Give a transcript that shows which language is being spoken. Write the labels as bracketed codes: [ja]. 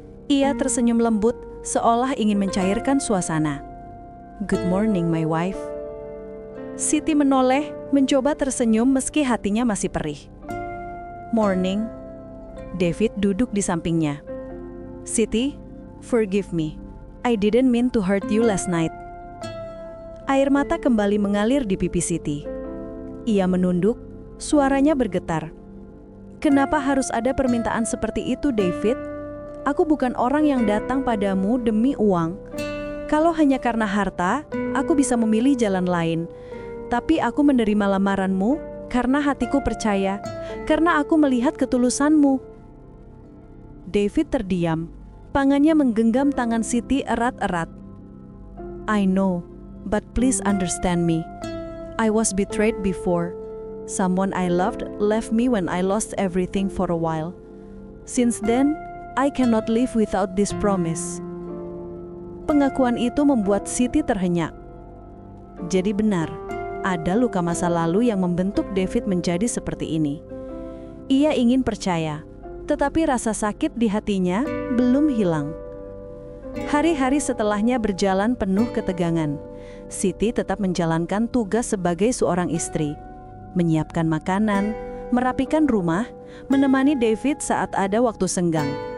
[id] Ia tersenyum lembut, seolah ingin mencairkan suasana. [en] "Good morning, my wife." [id] Siti menoleh, mencoba tersenyum meski hatinya masih perih. [en] "Morning." [id] David duduk di sampingnya. [en] "Siti, forgive me. I didn't mean to hurt you last night." [id] Air mata kembali mengalir di pipi Siti. Ia menunduk, suaranya bergetar. "Kenapa harus ada permintaan seperti itu, David? Aku bukan orang yang datang padamu demi uang. Kalau hanya karena harta, aku bisa memilih jalan lain. Tapi aku menerima lamaranmu karena hatiku percaya, karena aku melihat ketulusanmu." David terdiam, tangannya menggenggam tangan Siti erat-erat. [en] "I know, but please understand me. I was betrayed before. Someone I loved left me when I lost everything for a while. Since then, I cannot live without this promise." [id] Pengakuan itu membuat Siti terhenyak. Jadi benar, ada luka masa lalu yang membentuk David menjadi seperti ini. Ia ingin percaya, tetapi rasa sakit di hatinya belum hilang. Hari-hari setelahnya berjalan penuh ketegangan. Siti tetap menjalankan tugas sebagai seorang istri, menyiapkan makanan, merapikan rumah, menemani David saat ada waktu senggang.